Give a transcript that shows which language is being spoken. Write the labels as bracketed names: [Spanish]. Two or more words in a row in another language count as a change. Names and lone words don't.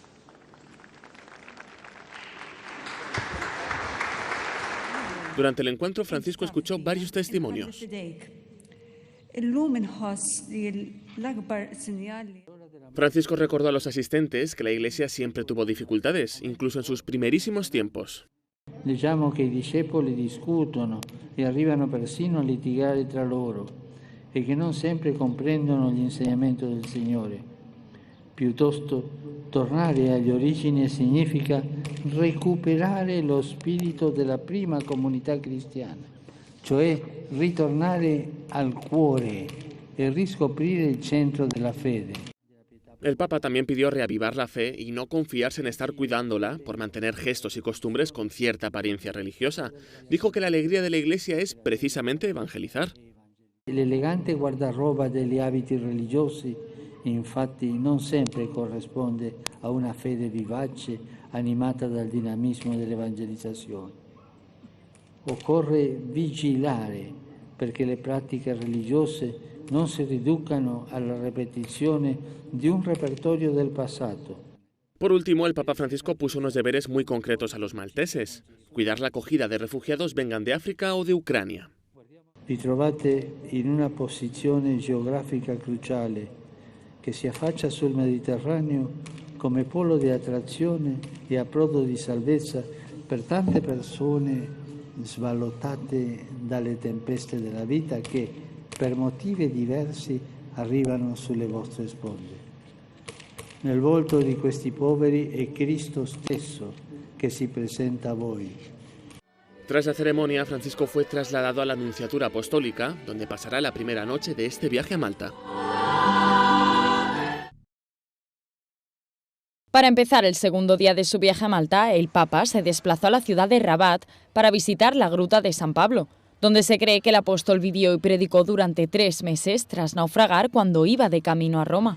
[Spanish] Durante el encuentro, Francisco escuchó varios testimonios. Francisco recordó a los asistentes que la Iglesia siempre tuvo dificultades, incluso en sus primerísimos tiempos. [Italian] Leggiamo che i discepoli discutono e arrivano persino a litigare tra loro e che non sempre comprendono gli insegnamenti del Signore. Piuttosto, tornare agli origini significa recuperare lo spirito della prima comunità cristiana, cioè ritornare al cuore e riscoprire il centro della fede. [Spanish] El Papa también pidió reavivar la fe y no confiarse en estar cuidándola por mantener gestos y costumbres con cierta apariencia religiosa. Dijo que la alegría de la Iglesia es precisamente evangelizar. [Italian] L'elegante guardaroba degli abiti religiosi, infatti, non sempre corrisponde a una fede vivace animata dal dinamismo dell'evangelizzazione. Occorre vigilare perché le pratiche religiose non si riducano alla repetizione di un repertorio del passato. [Spanish] Por último, el Papa Francisco puso unos deberes muy concretos a los malteses: cuidar la acogida de refugiados vengan de África o de Ucrania. [Italian] Vi trovate in una posizione geografica cruciale che si affaccia sul Mediterraneo come polo di attrazione e approdo di salvezza per tante persone sballottate dalle tempeste della vita che, per motivi diversi, arrivano sulle vostre sponde. Nel volto di questi poveri è Cristo stesso che si presenta a voi. [Spanish] Tras la ceremonia, Francisco fue trasladado a la Nunciatura Apostólica, donde pasará la primera noche de este viaje a Malta. Para empezar el segundo día de su viaje a Malta, el Papa se desplazó a la ciudad de Rabat para visitar la Gruta de San Pablo, donde se cree que el apóstol vivió y predicó durante 3 meses tras naufragar cuando iba de camino a Roma.